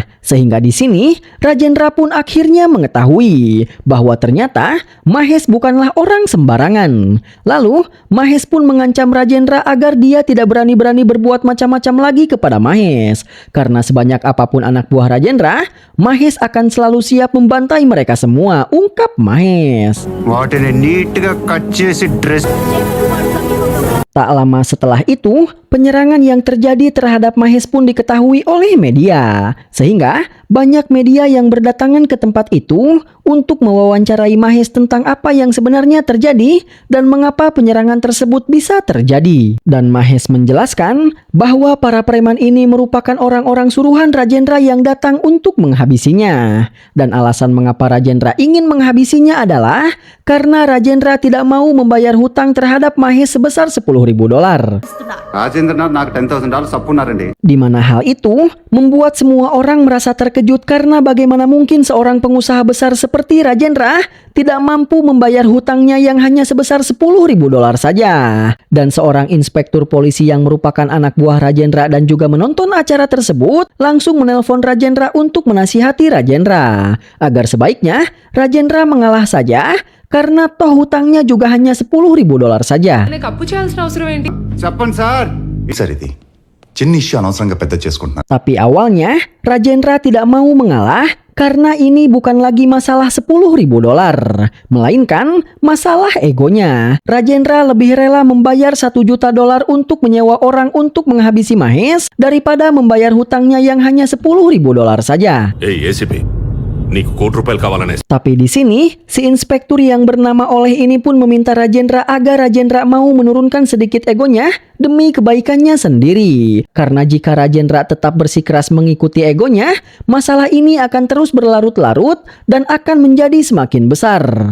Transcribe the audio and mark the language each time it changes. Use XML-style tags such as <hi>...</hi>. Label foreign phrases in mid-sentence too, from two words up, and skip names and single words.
<id>Sehingga di sini, Rajendra pun akhirnya mengetahui bahwa ternyata Mahes bukanlah orang sembarangan. Lalu, Mahes pun mengancam Rajendra agar dia tidak berani-berani berbuat macam-macam lagi kepada Mahes. Karena sebanyak apapun anak buah Rajendra, Mahes akan selalu siap membantai mereka semua, ungkap Mahes.</id> <te>వాటిని నీట్గా కట్ చేసి డ్రెస్</te> <id>Tak lama setelah itu, penyerangan yang terjadi terhadap Mahes pun diketahui oleh media. Sehingga banyak media yang berdatangan ke tempat itu untuk mewawancarai Mahes tentang apa yang sebenarnya terjadi dan mengapa penyerangan tersebut bisa terjadi. Dan Mahes menjelaskan bahwa para preman ini merupakan orang-orang suruhan Rajendra yang datang untuk menghabisinya. Dan alasan mengapa Rajendra ingin menghabisinya adalah karena Rajendra tidak mau membayar hutang terhadap Mahes sebesar $10,000.</id> <te>రాజేంద్రనాథ్ నాకు $10,000 అప్పు ఉన్నారండి.</te> <id>Di mana hal itu membuat semua orang merasa terkejut karena bagaimana mungkin seorang pengusaha besar seperti Rajendra tidak mampu membayar hutangnya yang hanya sebesar $10,000 saja. Dan seorang inspektur polisi yang merupakan anak buah Rajendra dan juga menonton acara tersebut langsung menelpon Rajendra untuk menasihati Rajendra agar sebaiknya Rajendra mengalah saja karena toh hutangnya juga hanya $10,000 saja.</id> <te>నాకు అప్పు చేయాల్సిన అవసరం ఏంటి? చెప్పండి సార్. సార్ ఇది చిన్న ఇష్యూ అనవసరంగా పెద్ద చేసుకుంటున్నారు.</te> <id>Tapi awalnya Rajendra tidak mau mengalah karena ini bukan lagi masalah $10,000, melainkan masalah egonya. Rajendra lebih rela membayar $1 juta untuk menyewa orang untuk menghabisi Mahes daripada membayar hutangnya yang hanya $10,000 saja.</id> <te>ఏసీపీ నీకు ₹1,00,000 కావాలనే</te> <id>Tapi di sini, si inspektur yang bernama Oleh ini pun meminta Rajendra agar Rajendra mau menurunkan sedikit egonya demi kebaikannya sendiri. Karena jika Rajendra tetap bersikeras mengikuti egonya, masalah ini akan terus berlarut-larut dan akan menjadi semakin besar.</id>